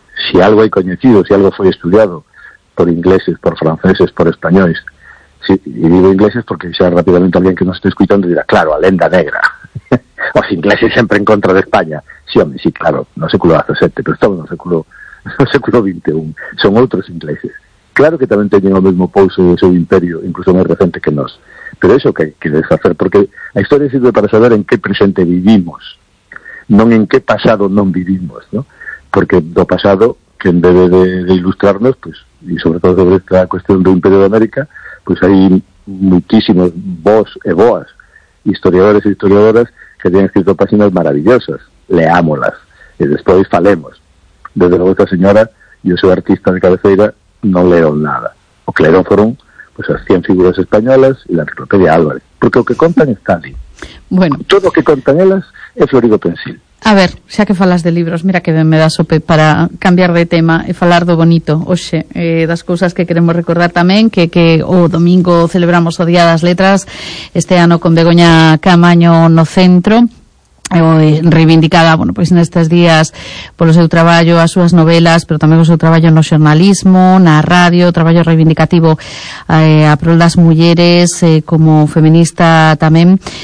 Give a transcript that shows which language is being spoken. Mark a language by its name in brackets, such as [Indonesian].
[Galician] Si algo hai coñecido, si algo foi estudiado, por ingleses, por franceses, por españoles. [Spanish] Sí, y digo ingleses porque ya rápidamente alguien que nos esté escuchando dirá, claro, a lenda negra. Los ingleses siempre en contra de España. Sí, hombre, sí, claro, no século XVII, pero estamos en el século XXI. Son otros ingleses. Claro que también tenían el mismo pulso de su imperio, incluso más reciente que nos. Pero eso que hay que deshacer, porque la historia sirve para saber en qué presente vivimos, no en qué pasado no vivimos, ¿no? Porque lo pasado, que en vez de ilustrarnos, pues, y sobre todo sobre esta cuestión del Imperio de América, pues hay muchísimos vos e boas, historiadores e historiadoras, que tienen escrito páginas maravillosas. Leámoslas y después falemos. Desde luego, esta señora, yo soy artista de cabecera, no leo nada. O que leeron fueron, pues, las 100 figuras españolas y la Enciclopedia Álvarez. [Galician] porque o que contan está ali. Bueno. Todo o que contan elas é florido pensil. A ver, xa que falas de libros, mira que ben me das o pé para cambiar de tema e falar do bonito. Oxe, das cousas que queremos recordar tamén, que o domingo celebramos o Día das Letras, este ano con Begoña Caamaño no centro, reivindicada, bueno, pois nestes días polo seu traballo, as súas novelas, pero tamén o seu traballo no xornalismo, na radio, o traballo reivindicativo a prol das mulleres, como feminista tamén.